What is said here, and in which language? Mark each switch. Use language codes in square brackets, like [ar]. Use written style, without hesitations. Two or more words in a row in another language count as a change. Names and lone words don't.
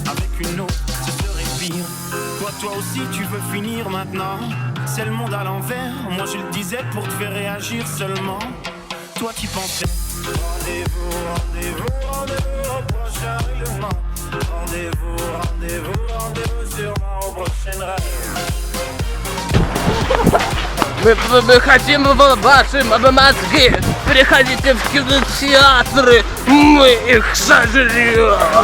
[fr] Avec une autre, ce serait pire. Toi aussi tu veux finir maintenant. C'est le monde à l'envers, moi je le disais pour te faire réagir seulement. Toi qui pensais rendez-vous, rendez-vous, rendez-vous au prochain règlement. Rendez-vous, rendez-vous, rendez-vous sûrement au prochain règlement. [ru] Мы хотим ваши мозги. Приходите в кинотеатры, мы их сожрем.